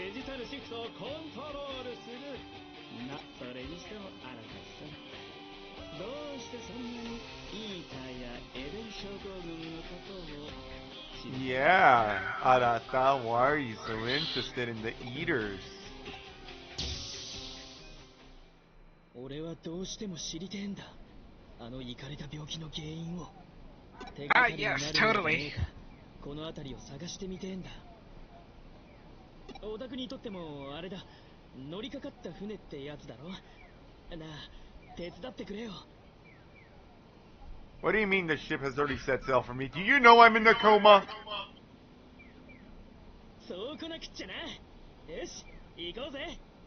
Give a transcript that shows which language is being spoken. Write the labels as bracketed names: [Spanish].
[Japanese] デジタルシフトをコントロールする。それにしてもあなたさん、どうしてそんなにイーターやエデン症候群のことを知りたい？ [English] Yeah, Arata, why are you so interested in the eaters? [Japanese] 俺はどうしても知りてえんだ。あのイカれた病気の原因を。 [English] yes, totally. [Japanese] この辺りを探してみてえんだ。オタクにとってもあれだ、乗りかかった船ってやつだろ。なあ、手伝ってくれよ。 [English] What do you mean the ship has already set sail for me? Do you know I'm in the coma? [Japanese] そうこなくっちゃな。よし、行こうぜ。